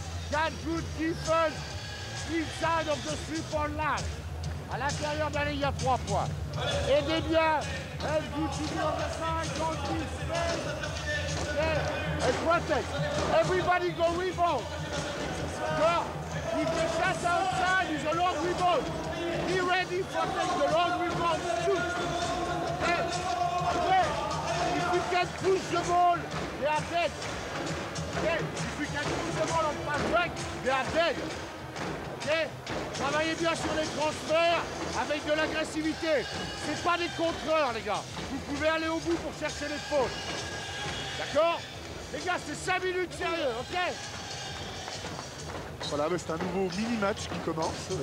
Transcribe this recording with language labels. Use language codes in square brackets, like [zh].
[en] Got good defense inside of the three-point line. [fr] À l'intérieur de la ligne, il y a 3 points. Aidez bien. [en] And good to be on the side, don't be scared. Okay? And protect. Everybody go rebound. If the shot outside is a long rebound, be ready for the long rebound shoot. Okay? Okay? If we can push the ball, they are dead. Okay? If we can push the ball on pass back, they are dead. Okay? [fr] Travaillez bien sur les transferts avec de l'agressivité. C'est pas des contreurs, les gars. Vous pouvez aller au bout pour chercher les fautes. D'accord? Les gars, c'est 5 minutes sérieux, ok? Voilà, c'est un nouveau mini-match qui commence.